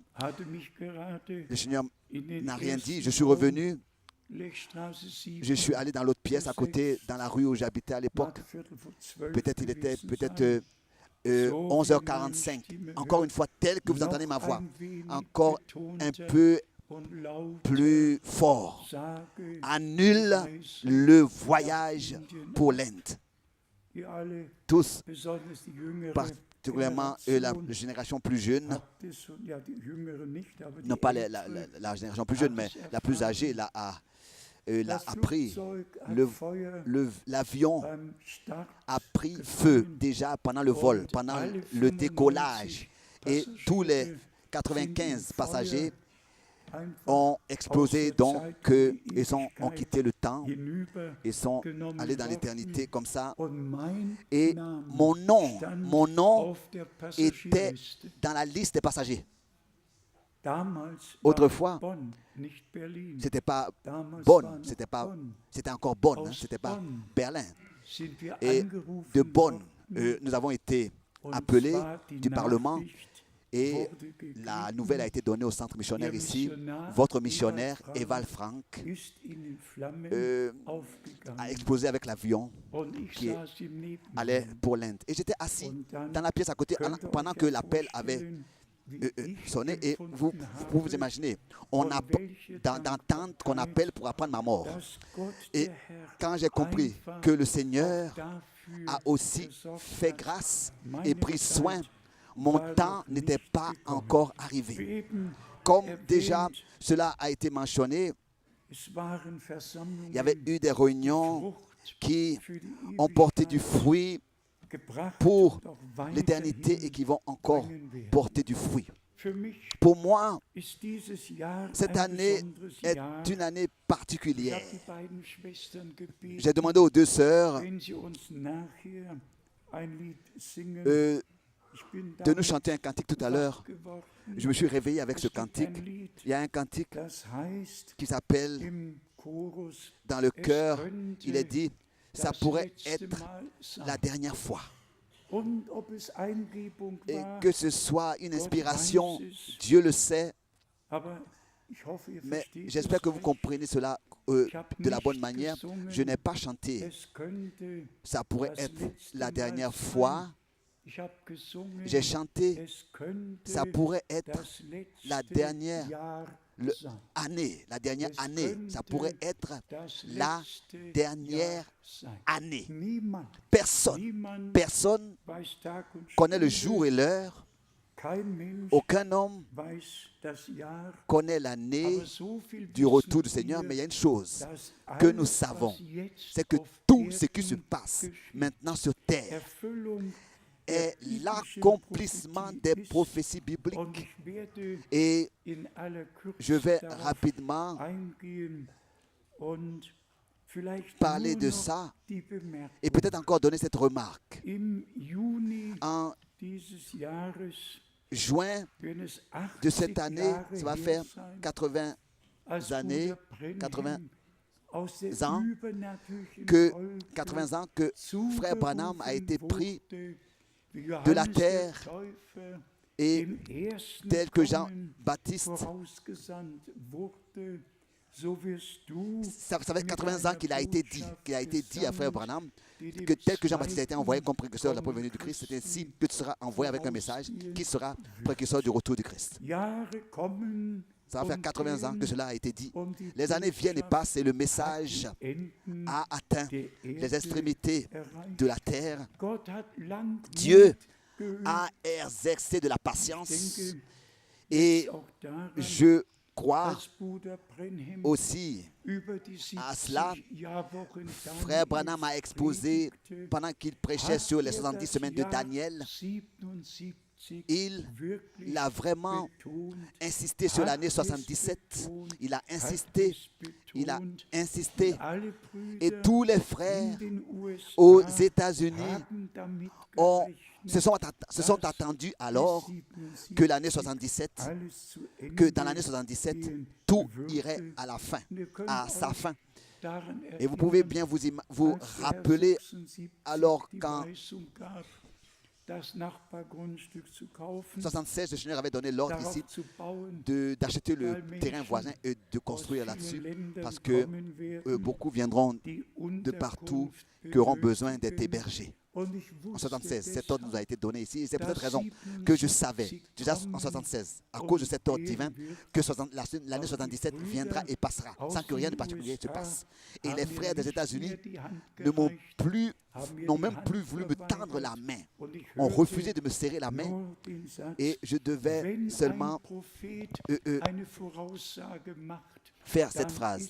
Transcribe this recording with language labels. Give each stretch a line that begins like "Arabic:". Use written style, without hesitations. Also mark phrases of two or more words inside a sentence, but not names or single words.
French: Le Seigneur n'a rien dit, je suis revenu. Je suis allé dans l'autre pièce à côté, dans la rue où j'habitais à l'époque. Peut-être il était 11h45. Encore une fois, tel que vous entendez ma voix. Encore un peu
German: und laut
French: plus fort.
German: sage,
French: Annule le voyage pour l'Inde.
German: ihr alle,
French: Tous,
German: besonders die jüngere
French: particulièrement la génération plus jeune,
German: habt es, und ja, die jüngere nicht, aber die
French: non pas
German: ältere,
French: la génération plus jeune, mais la plus âgée, l'a
German: das
French: appris.
German: Flugzeug hat
French: Le-
German: Feuer
French: L'avion
German: beim Start
French: a pris feu déjà pendant le vol, pendant le décollage. Et tous les 95 passagers ont explosé, donc ils ont quitté le temps,
German: hinüber
French: ils sont
German: genommen
French: allés dans
German: worden.
French: l'éternité comme ça.
German: Und mein
French: Et
German: Name
French: mon nom
German: auf der
French: était
German: Passagierliste.
French: dans la liste des passagers.
German: Damals
French: Autrefois,
German: war Bonn, nicht Berlin.
French: C'était pas
German: Damals war Bonn, noch
French: c'était Bonn. encore Bonn,
German: Aus
French: c'était pas
German: Bonn
French: Berlin.
German: Sind wir
French: Et
German: angerufen
French: de Bonn,
German: worden,
French: nous avons été
German: und
French: appelés
German: zwar die
French: du Parlement
German: Nachricht
French: et
German: wurde gegeben,
French: la nouvelle a été donnée au centre missionnaire
German: Ihr
French: ici.
German: Missionar
French: Votre missionnaire,
German: Ewald
French: Eval Frank,
German: ist in Flammen aufgegangen.
French: a explosé avec l'avion,
German: Und ich
French: qui
German: saß ihm neben
French: allait
German: ihm.
French: pour l'Inde. Et j'étais assis
German: Und dann
French: dans la pièce à côté
German: könnt ihr
French: pendant
German: euch
French: que
German: ja
French: l'appel avait
German: vorstellen, wie ich
French: sonné. Et
German: empfunden
French: vous pouvez vous
German: habe,
French: imaginer, on a d'entendre qu'on appelle pour apprendre ma mort.
German: dass Gott,
French: Et
German: der Herr,
French: quand j'ai compris
German: einfach
French: que le Seigneur
German: dafür
French: a aussi
German: gesorgt
French: fait
German: hat,
French: grâce
German: meine
French: et pris
German: Zeit
French: soin, mon
German: war
French: temps
German: noch
French: n'était
German: nicht
French: pas
German: gekommen.
French: encore
German: Wie
French: arrivé.
German: eben
French: Comme
German: erwähnt,
French: déjà cela a été mentionné,
German: es waren Versammlungen,
French: il y avait eu des réunions
German: Frucht
French: qui
German: für die
French: ont porté du
German: Ewigkeit
French: fruit
German: gebracht
French: pour
German: und auch
French: l'éternité et
German: weiterhin
French: qui vont encore
German: bringen werden.
French: porter du fruit.
German: Für mich
French: Pour moi,
German: ist dieses Jahr
French: cette
German: ein
French: année
German: besonderes
French: est
German: Jahr.
French: une année
German: Ich
French: particulière.
German: habe die beiden Schwestern gebeten,
French: J'ai demandé aux deux sœurs
German: wenn sie uns nachher ein Lied singen. Ich bin
French: de nous
German: damit
French: chanter un cantique tout à l'heure.
German: wach geworden.
French: Je me suis réveillé avec
German: Es
French: ce
German: gibt
French: cantique.
German: ein Lied,
French: Il y a un cantique
German: das heißt
French: qui s'appelle
German: im Chorus,
French: dans le
German: es
French: cœur,
German: könnte
French: il est dit, ça
German: das
French: pourrait
German: letzte
French: être
German: Mal sein.
French: la dernière fois.
German: Und ob es Eingebung
French: Et
German: war,
French: que ce soit une inspiration,
German: weiß es.
French: Dieu le sait,
German: aber ich hoffe, ihr
French: mais
German: versteht
French: j'espère
German: es
French: que vous
German: recht.
French: comprenez cela
German: Ich habe
French: de la
German: nicht
French: bonne manière.
German: gesungen,
French: Je n'ai pas chanté,
German: es könnte
French: ça pourrait
German: das
French: être
German: letzte
French: la
German: Mal
French: dernière
German: sein.
French: fois.
German: Ich habe gesungen,
French: J'ai chanté,
German: es könnte
French: ça pourrait être
German: das letzte
French: la dernière
German: Jahr
French: le-
German: sein.
French: année, la dernière
German: Es
French: année. Ça
German: könnte
French: pourrait être
German: Das
French: la
German: letzte
French: dernière
German: Jahr sein.
French: année.
German: Niemand,
French: Personne, personne
German: weiß Tag und
French: connaît le
German: Stunde.
French: jour et l'heure.
German: Kein Mensch
French: Aucun homme
German: weiß das Jahr.
French: connaît l'année
German: Aber so viel
French: du retour du
German: wissen
French: Seigneur,
German: wir,
French: mais il y a une chose
German: dass
French: que
German: alles,
French: nous savons,
German: was jetzt
French: c'est que
German: auf
French: tout ce qui se
German: Erden
French: passe
German: geschieht,
French: maintenant sur terre
German: Erfüllung
French: est
German: der biblischen
French: l'accomplissement
German: Prophetie
French: des
German: ist.
French: prophéties
German: Und
French: bibliques.
German: ich werde
French: Et
German: in aller Kürze
French: je vais
German: darauf
French: rapidement
German: eingehen und vielleicht
French: parler
German: nur
French: de
German: noch
French: ça
German: die Bemerkung.
French: et peut-être encore donner cette remarque.
German: Im Juni
French: En
German: dieses Jahres,
French: juin
German: wenn es
French: de
German: 80
French: cette année,
German: Jahre
French: ça va
German: her
French: faire
German: sein,
French: 80
German: als
French: années,
German: Bruder Brenhem 80 aus der
French: ans,
German: übernatürlichen
French: que
German: Wolke
French: 80 ans que Frère Branham a été pris
German: wurde, wie
French: de la
German: Johannes der
French: terre
German: Täufer
French: et
German: im ersten
French: tel que
German: Kommen
French: Jean-Baptiste,
German: vorausgesandt wurde, so wirst du
French: ça fait
German: mit
French: 80 ans
German: einer
French: qu'il a été dit à Frère
German: Botschaft
French: Branham
German: die dem
French: que tel que Jean-Baptiste a été envoyé comme
German: zweiten
French: précurseur de la
German: Kommen
French: première venue du Christ, c'est ainsi
German: Christi
French: que tu seras envoyé avec un message qui sera précurseur du retour du Christ.
German: Jahre kommen
French: Ça va faire
German: und
French: 80 ans que
German: gehen,
French: cela a été dit.
German: und die
French: Les années viennent et
German: Botschaft
French: passent et le
German: hat
French: message
German: die Enden
French: a atteint
German: der
French: les
German: Erde
French: extrémités
German: erreicht.
French: de la terre.
German: Gott hat Langmut
French: Dieu
German: geübt.
French: a exercé de la
German: Ich
French: patience
German: denke
French: et
German: jetzt auch daran,
French: je crois
German: als Bruder Brenhem
French: aussi
German: über die
French: à cela.
German: 70 Jahrwochen
French: Frère Branham a exposé
German: predigte,
French: pendant qu'il prêchait
German: hat
French: sur les
German: er
French: 70
German: das
French: semaines de
German: Jahr
French: Daniel.
German: 77
French: Il
German: wirklich
French: a vraiment
German: betont,
French: insisté sur
German: hat
French: l'année
German: es
French: 77.
German: betont,
French: Il a
German: hat
French: insisté,
German: es
French: il a
German: betont.
French: insisté.
German: Alle
French: Et
German: Brüder
French: tous les
German: in
French: frères
German: den USA
French: aux États-Unis
German: haben damit
French: ont-
German: gerechnet,
French: se sont attendus alors
German: bis 77
French: que l'année 77,
German: alles zu Ende
French: que dans l'année 77,
German: gehen
French: tout
German: würde.
French: irait à la fin,
German: Wir können
French: à sa
German: euch
French: fin.
German: daran
French: Et vous pouvez
German: erinnern,
French: bien vous
German: als der
French: rappeler
German: 76
French: alors
German: die
French: quand
German: Weisung gab, das Nachbargrundstück zu kaufen,
French: 76, le Seigneur avait donné l'ordre ici
German: darauf zu bauen,
French: d'acheter le
German: weil Menschen
French: terrain voisin et de
German: aus
French: construire
German: vielen
French: là-dessus
German: Ländern
French: parce que
German: kommen werden,
French: beaucoup viendront
German: die
French: de partout
German: Unterkunft
French: qui auront besoin d'être
German: benötigen.
French: hébergés. En 76, cet ordre nous a été donné ici. C'est pour cette raison que je savais, déjà en 76, à cause de cet ordre divin, que l'année 77 viendra et passera, sans que rien de particulier se passe. Et les frères des États-Unis n'ont même plus voulu me tendre la main, ont refusé de me serrer la main, et je devais seulement faire cette phrase.